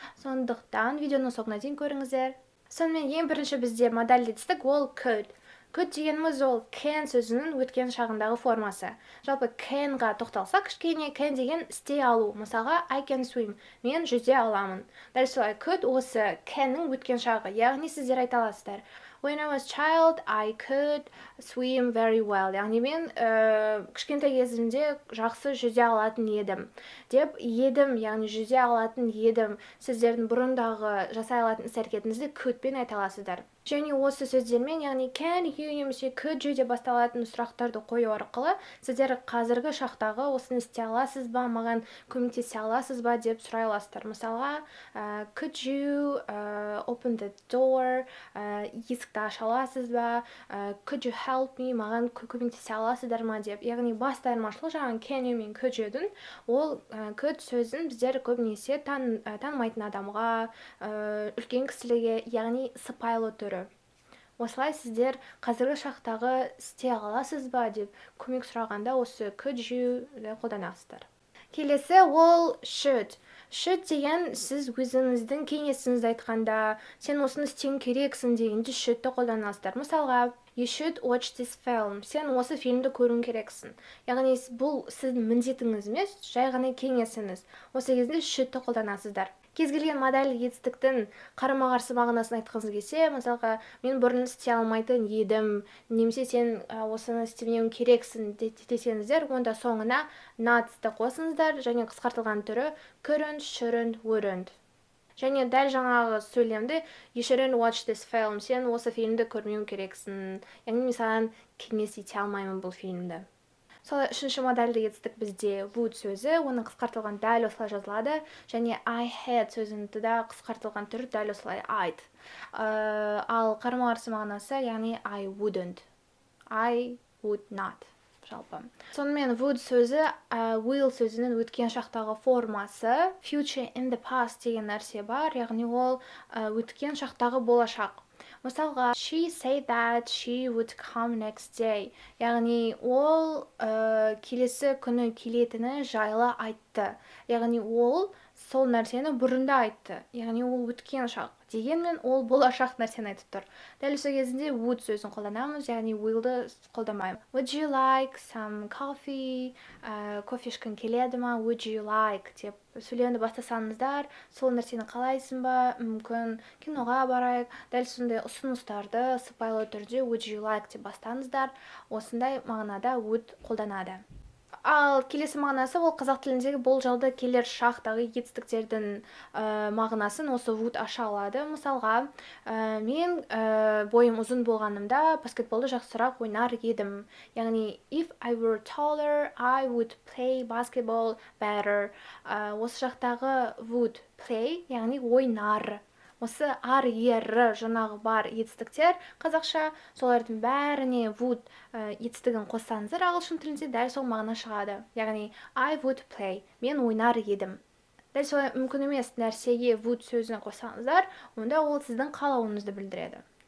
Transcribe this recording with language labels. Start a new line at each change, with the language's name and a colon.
Kazakh: Сондықтан видеоның соңына дейін көріңіздер. Сонымен ең бірінші бізде модальді етістік ол could. Could дегеніміз ол can сөзінің өткен шағындағы формасы. Жалпы can-ға тоқталсақ, кішкене can деген істей алу. Мысалға,
English: I can swim,
Kazakh: мен жүзе аламын. Дәл солай could осы can-ның өткен шағы, яғни сіздер айта аласыздар.
English: When I was child, I could swim very well.
Kazakh: Яғни мен кішкентай кезімде жақсы жүзе алатын едім. Деп едім, яғни жүзе алатын едім. Сіздердің бұрындағы жасай алатын іс-әрекетіңізді couldпен айта аласыздар. Және осы сөздермен, яғни
English: can you
Kazakh: немесе
English: could you
Kazakh: деп басталатын сұрақтарды қою арқылы сіздер қазіргі шақтағы осыны істей аласыз ба, маған көмектесе аласыз ба деп сұрай аласыздар. Мысалға,
English: could you open the door,
Kazakh: есікті аша аласыз ба,
English: could you help me,
Kazakh: маған көмектесе аласыздар ма деп. Яғни басты айырмашылық жаңағы can you мен could you'дің ол could сөзін біздер көбінесе танымайтын адамға, үлкен кісілерге, яғни сыпайылы түрі. Осылай сіздер қазіргі шақтағы істей аласыз ба деп көмек сұрағанда осы could you қолданасыздар. Келесі ол should. Should деген сіз өзіңіздің кеңесіңізді айтқанда, сен осыны істеуің керексің дегенде should'ты қолданасыздар.
English: Мысалға, you should watch this film.
Kazakh: Сен осы фильмді көруің керексің. Яғни бұл сіздің міндетіңіз емес, жай ғана кеңесіңіз. Осы кезде should'ты қолданасыздар. Кез келген модальді етістіктің қарама-қарсы мағынасын айтқыңыз келсе, мысалға, мен бұрын істей алмайтын едім, немесе сен осыны істемеуің керексің десеңіздер, онда соңына not'ты қосыңыздар, және қысқартылған түрі couldn't, shouldn't, wouldn't. Және дәл жаңағы сөйлемді
English: you shouldn't watch this film.
Kazakh: Сен осы фильмді көрмеуің керексің. Яғни мен саған кеңес ете алмаймын бұл фильмді. Солай үшінші модальді етістік бізде would сөзі, оның қысқартылған дәл осылай жазылады, және
English: I had
Kazakh: сөзінің да қысқартылған түрі дәл осылай I'd. Ал қарама-қарсы мағынасы, яғни
English: I wouldn't, I would not.
Kazakh: Жалпы. Сонымен would сөзі will сөзінің өткен шақтағы формасы,
English: future in the past
Kazakh: деген нәрсе бар, яғни ол өткен шақтағы болашақ.
English: Мысалға, she said that she would come next day.
Kazakh: Яғни ол келесі күні келетіні жайлы айтты. Яғни ол сол нәрсені бұрында айтты. Яғни ол өткен шақ. Дегенмен ол болашақ нәрсені айтып тұр. Дәл осы кезінде would сөзін қолданамыз, яғни will'ды қолдамаймыз.
English: Would you like some coffee?
Kazakh: Кофе ішкің келеді ма?
English: Would you like?
Kazakh: Деп сөйлемді бастасаңыздар, сол нәрсені қалайсың ба? Мүмкін киноға барайық. Дәл сондай ұсыныстарды сыпайылы түрде
English: would you like
Kazakh: деп бастаңыздар. Осындай мағынада would қолданады. Ал келесі мағынасы ол қазақ тіліндегі болжалды келер шақтағы етістіктердің мағынасын осы would аша алады. Мысалға, мен бойым ұзын болғанымда баскетболды жақсырақ ойнар едім. Яғни,
English: if I were taller, I would play basketball better.
Kazakh: Осы жақтағы would play, яғни ойнар. Осы ар, ері жаңағы бар етістіктер қазақша, солардың бәріне would етістігін қоссаңыздар ағылшын тілінде дәл сол мағына шығады. Яғни
English: I would play,
Kazakh: мен ойнар едім. Дәл солай мүмкін емес нәрсеге would сөзін қоссаңыздар, онда ол сіздің қалауыңызды білдіреді.